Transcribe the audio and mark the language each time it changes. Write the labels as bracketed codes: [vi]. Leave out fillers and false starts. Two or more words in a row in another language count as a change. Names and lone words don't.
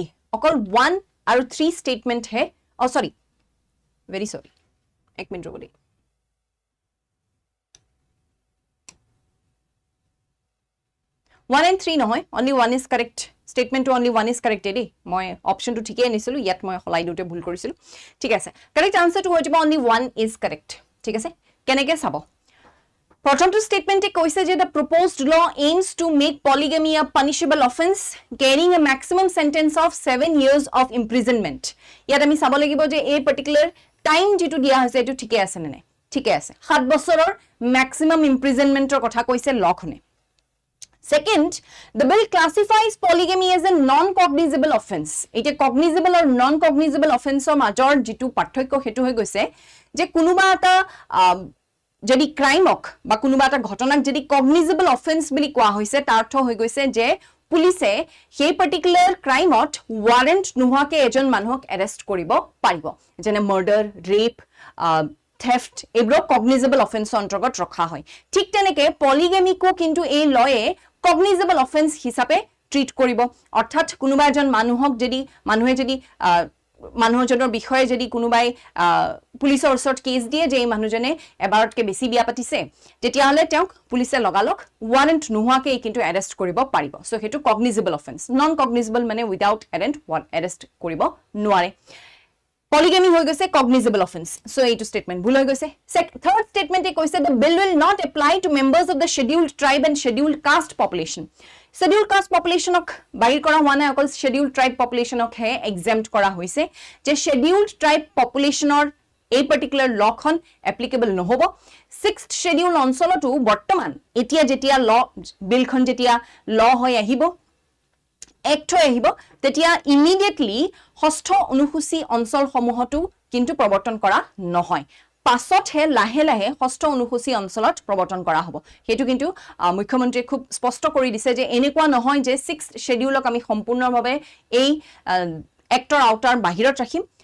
[as] Okol 1 aru 3 statement hai. [en] Oh sorry. Very sorry. [as] এক মিনিট ৰ'ব দে. [en] 1 and 3 নহয়, only 1 is correct. [as] Statement to [en] only 1 is correct [as] এ মই option to ঠিকই আনিছিলো ইয়াত মই হলাই দুতে ভুল কৰিছিলো ঠিক আছে [en] correct answer [as] to হইছে [en] only 1 is correct [as] ঠিক আছে কেনেকে চাব প্ৰথমটো স্টেটমেন্টে কৈছে যে [en] the proposed law aims to make polygamy a punishable offense carrying a maximum sentence of 7 years of imprisonment [as] ইয়াত আমি চাব লাগিব যে এই [en] particular time [as] যেটো দিয়া হৈছে এটো ঠিকই আছে নে নাই ঠিকই আছে 7 বছৰৰ [en] maximum imprisonment [as] ৰ কথা কৈছে লখনে [en] Second, the bill classifies polygamy as a non-cognizable offense. It is cognizable or non-cognizable offense or major [as] jitu পাৰ্থক্য হেতু হৈ গৈছে যে কোনোবা এটা যদি ক্রাইম হক বা কোনোবা এটা ঘটনাক যদি [en] cognizable offense [as] বুলি কোৱা হৈছে তাৰ অৰ্থ হৈ গৈছে যে পুলিচে সেই [en] particular crimeত warrant [as] নোহোৱাকে এজন মানুহক এৰেষ্ট কৰিব পাৰিব যেনে [en] murder rape theft [as] এগুলো cognizable offense অন্তৰ্গত ৰখা হয় ঠিক তেনেকে polygamy কো কিন্তু এই লয়ে [en] cognizable offense [as] হিচাপে ট্ৰিট কৰিব অৰ্থাৎ কোনোবা এজন মানুহক যদি মানুহে যদি মানুহজনৰ বিষয়ে যদি কোনোবাই পুলিচৰ ওচৰত কেছ দিয়ে যে এই মানুহজনে এবাৰতকে বেছি বিয়া পাতিছে তেতিয়া হলে তেওঁক পুলিচে লগালক ওয়াৰেন্ট নোহোৱাকে কিন্তু এৰেষ্ট কৰিব পাৰিব সো হেতু [en] cognizable offense non cognizable [as] মানে [en] without warrant arrest [as] কৰিব নোৱাৰে Polygamy হৈ গৈছে [en] cognizable offense. [as] So, এইটো statement ভুল হৈ গৈছে. [en] Third statement [as] এ কৈছে [en] the bill will not apply to members of the scheduled tribe and scheduled caste population. Scheduled caste population [as] ok বাহিৰ কৰা হোৱা নাই অকল [en] scheduled tribe population [as] ok হে exempt কৰা হৈছে যে [en] scheduled tribe population or [as] এই particular law খন applicable নহব 6th schedule অঞ্চলটো বৰ্তমান এতিয়া যেতিয়া [en] law bill [as] খন যেতিয়া law হৈ আহিব Act হৈ আহিব তেতিয়া ইমিডিয়েটলি ষষ্ঠ অনুসূচী অঞ্চল সমূহটো কিন্তু প্ৰৱৰ্তন কৰা নহয় পাছত হে লাহে লাহে ষষ্ঠ অনুসূচী অঞ্চলত প্ৰৱৰ্তন কৰা হ'ব হেতু কিন্তু মুখ্যমন্ত্ৰীয়ে খুব স্পষ্ট কৰি দিছে যে এনেকুৱা নহয় যে 6th শিডিউলক আমি সম্পূৰ্ণভাৱে এই [en] Actৰ outer [as] বাহিৰত ৰাখিম